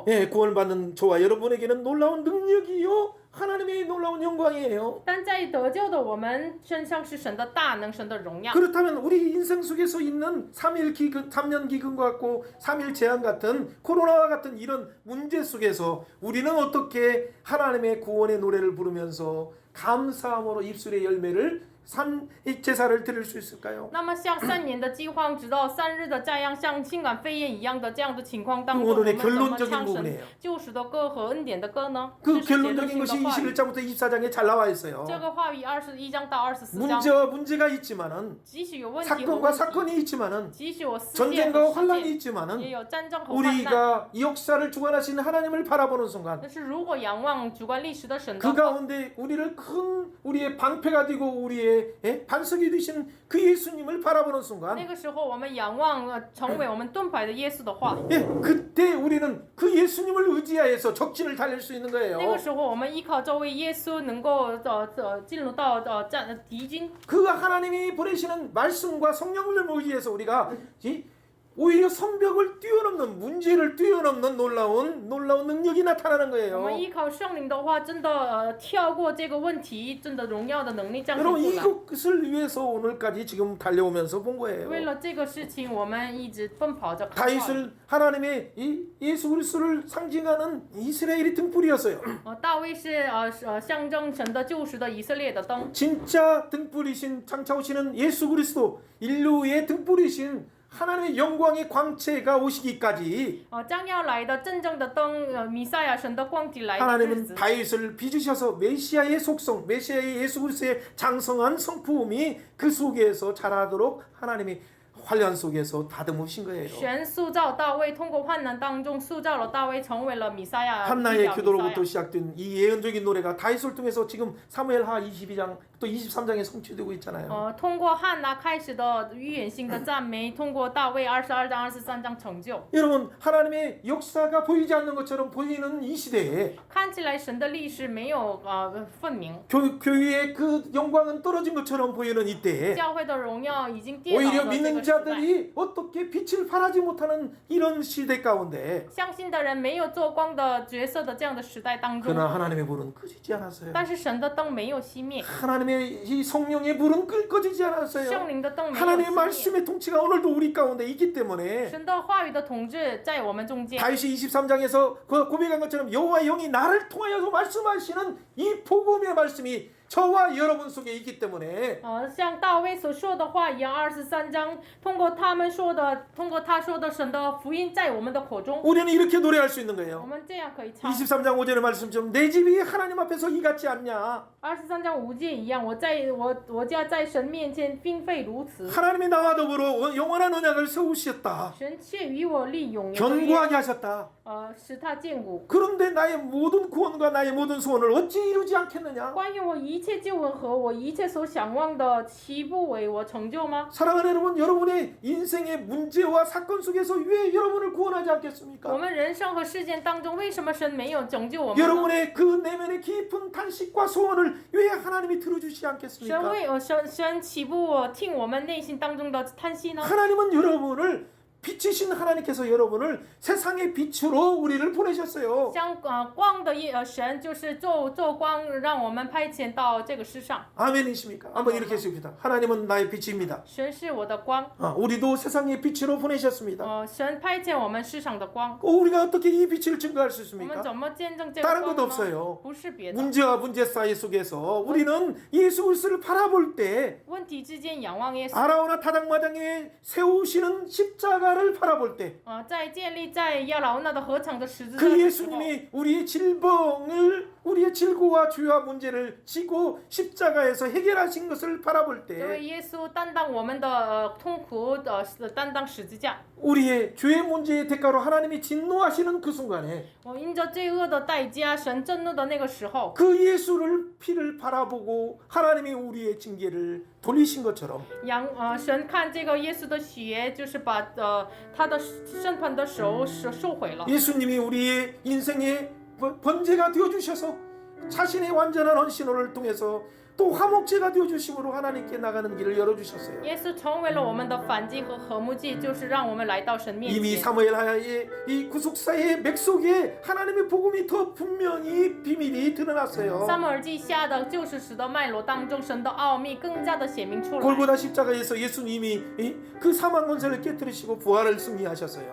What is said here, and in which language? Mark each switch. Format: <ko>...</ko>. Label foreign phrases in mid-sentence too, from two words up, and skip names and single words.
<ko>예, 구원받는 저와 여러분에게는 놀라운 능력이요 하나님의 놀라운 영광이에요.</ko> <zh>但在得救的我们身上是神的大能，神的荣耀。</zh> <ko>그렇다면 우리 인생 속에서 있는 3년 기근과 같고 3일 재앙 같은 코로나와 같은 이런 문제 속에서 우리는 어떻게 하나님의 구원의 노래를 부르면서 감사함으로 입술의 열매를 산 제사를 드릴 수 있을까요?</ko> <zh>那么像3年的饥荒，直到3日的这样像新冠肺炎一样的这样的情况当中，我</zh> <ko>오늘의</ko> <zh>们怎么</zh> <ko>결론적인</ko> <zh>唱神</zh> <ko>부분이에요.</ko> <zh>救赎的歌和恩典的歌呢？</zh> <ko>그</ko> <zh>这是结论</zh> <ko>결론적인</ko> <zh>性的</zh> <ko>것이</ko> <zh>话语。</zh> <ko>21장부터 24장에 잘 나와 있어요.</ko> <zh>这个话语21章到24章，</zh> <ko>문제가 있지만은</ko> <zh>即使有问题和</zh> <ko>사건과</ko> <zh>问题，</zh> <ko>사건이 있지만은</ko> <zh>即使有事件</zh> <ko>전쟁과</ko> <zh>和事</zh> <ko>환란이</ko> <zh>件，</zh> <ko>있지만은</ko> <zh>也有战争和患难。</zh> <ko>우리가 이 역사를 주관하신 하나님을 바라보는 순간</ko> <zh>但是如果仰望主管历史的神的</zh> <ko>그</ko> <zh>话，</zh> <ko>가운데 우리를 큰 우리의 방패가 되고 우리의 반석이 되신 그 예수님을 바라보는 순간</ko> <zh>那个时候我们仰望成为我们盾牌的耶稣的话，</zh> <ko>그때 우리는 그 예수님을 의지하여서 적진을 달릴 수 있는</ko> <zh>那</zh> <ko>거예요.</ko> <zh>个时候我们依靠这位耶稣能够进入到敌军。</zh> <ko>그 하나님이 보내시는 말씀과 성령을 의지해서 우리가 오히려 성벽을 뛰어넘는 문제를 뛰어넘는 놀라운 능력이 나타나는</ko> <zh>我</zh> <ko>거예요.</ko> <zh>们依靠圣灵的话，真的跳过这个问题，真的荣耀的能力彰显</zh> <ko>여러분</ko> <zh>出来。</zh> <ko>이것을 위해서 오늘까지 지금 달려오면서 본</ko> <zh>为</zh> <ko>거예요.</ko> <zh>了这个事情，我们一直奔跑着。</zh> <ko>다윗을 하나님의 이 예수 그리스도를 상징하는 이스라엘의 등불이었어요.</ko> <zh>大卫是象征神的救赎的以色列的灯。</zh> <ko>진짜 등불이신 장차오시는 예수 그리스도 인류의 등불이신 하나님의 영광의 광채가 오시기까지</ko> <zh>将要来的真正的灯，弥赛亚神的光体来的日</zh> <ko>하나님은</ko> <zh>子。</zh> <ko>다윗을 빚으셔서 메시아의 속성, 메시아의 예수 그리스도의 장성한 성품이 그 속에서 자라도록 하나님이 환란 속에서 다듬으신 거예요.</ko> <zh>神塑造大卫，通过患难当中塑造了大卫，成为了弥赛亚。</zh> <ko>한나의 기도로부터 시작된 이 예언적인 노래가 다윗을 통해서 지금 사무엘하 22장 또 23장에 성취되고 있잖아요.</ko> <zh>通过汉拿开始的预言性的赞美，通过大卫22章、23章成就。</zh> <ko>여러분 하나님의 역사가 보이지 않는 것처럼 보이는 이 시대에</ko> <zh>看起来神的历史没有分明，</zh> <ko>교회의 그 영광은 떨어진 것처럼 보이는 이때에</ko> <zh>教会的荣耀已经跌倒</zh> <ko>오히려</ko> <zh>了这</zh> <ko>믿는</ko> <zh>个时代。</zh> <ko>자들이 어떻게 빛을 발하지 못하는 이런 시대 가운데</ko> <zh>相信的人没有做光的角色的这样的时代当中，</zh> <ko>그러나 하나님의 불은 꺼지지 않았어요.</ko> <zh>但是神的灯没有熄灭，</zh> <ko>하나님의 이 성령의 불은 꺼지지 않았어요.</ko> <zh>圣灵的灯没有</zh> <ko>하나님의</ko> <zh>熄灭。</zh> <ko>말씀의 통치가 오늘도 우리 가운데 있기 때문에</ko> <zh>神的话语的统治在我们中间。</zh> <ko>다윗이 23장에서 그 고백한 것처럼 여호와 영이 나를 통하여서 말씀하시는 이 복음의 말씀이 저와 여러분 속에 있기 때문에</ko> <zh>像大卫所说的话一样，23章通过他说的神的福音在我们的口中，</zh> <ko>우리는 이렇게 노래할 수 있는</ko> <zh>我</zh> <ko>거예요.</ko> <zh>们这样可以唱。</zh> <ko>23장 5절의 말씀처럼 내 집이 하나님 앞에서 이 같지 않냐.</ko> <zh>23 章5节一样，我家在神面前并非如此。</zh> <ko>하나님이 나와 더불어 영원한 언약을 세우셨다.</ko> <zh>神却与我立永远的约，</zh> <ko>견고하게 하셨다.</ko> <zh>使他坚固。</zh> <ko>그런데 나의 모든 구원과 나의 모든 소원을 어찌 이루지 않겠느냐.</ko> <zh>关于我一一切救恩和我一切所想望的岂不为我成就吗？</zh> <ko>사랑하는 여러분, 여러분의 인생의 문제와 사건 속에서 왜 여러분을 구원하지</ko> <zh>我</zh> <ko>않겠습니까?</ko> <zh>们人生和事件当中，为什么神没有拯救我们呢？</zh> <ko>여러분의 그 내면의 깊은 탄식과 소원을 왜 하나님이 들어주시지</ko> <zh>神</zh> <ko>않겠습니까?</ko> <zh>神岂不听我们内心当中的叹息呢？</zh> <ko>하나님은 여러분을 빛이신 하나님께서 여러분을 세상의 빛으로 우리를 보내셨어요.</ko> <zh>像光的神就是做光，让我们派遣到这个世上。</zh> <ko>아멘이십니까? 한번 이렇게 해봅시다. 하나님은 나의 빛입니다.</ko> <zh>神是我的光，</zh> <ko>우리도 세상의 빛으로 보내셨습니다.</ko> <zh>神派遣我们世上的光。</zh> <ko>우리가 어떻게 이 빛을 증거할 수</ko> <zh>我们</zh> <ko>있습니까?</ko> <zh>怎么见证这个</zh> <ko>다른</ko> <zh>光</zh> <ko>것도</ko> <zh>呢？</zh> <ko>없어요.</ko> <zh>不是别的，</zh> <ko>문제와 문제 사이 속에서 우리는 예수 그리스도를 바라볼 때</ko> <zh>问题之间仰望耶稣。</zh> <ko>아라오나 타작마당에 세우시는 십자가를 바라볼 때</ko> <zh>在建立在亚劳那的合场的十字架</zh> <ko>그</ko> <zh>的时候，</zh> <ko>예수님이 우리의 질병을 우리의 질고와 죄와 문제를 지고 십자가에서 해결하신 것을 바라볼</ko> <zh>这</zh> <ko>때</ko> <zh>位耶稣担当我们的痛苦担当十字架。</zh> <ko>우리의 죄의 문제의 대가로 하나님이 진노하시는 그 순간에</ko> <zh>因着罪恶的代价，神震怒的那个时候，</zh> <ko>그 예수를 피를 바라보고 하나님이 우리의 징계를 돌리신 것처럼</ko> <zh>神看这个耶稣的血，就是把他的审判的手收回了。</zh> <ko>예수님이 우리의 인생의 번제가 되어주셔서 자신의 완전한 헌신호를 통해서 또 화목제가 되어주심으로 하나님께 나가는 길을 열어주셨어요.</ko> <zh>耶稣成为了我们的燔祭和和睦祭，就是让我们来到神面</zh> <ko>이미</ko> <zh>前。</zh> <ko>사무엘 하야의 이 구속사의 맥 속에 하나님의 복음이 더 분명히 비밀이 드러났어요.</ko> <zh>撒母耳记下的救世史的脉络当中，神的奥秘更加的显明出来。</zh> <ko>골고다 십자가에서 예수님이 그 사망 권세를 깨뜨리시고 부활을 승리하셨어요.</ko>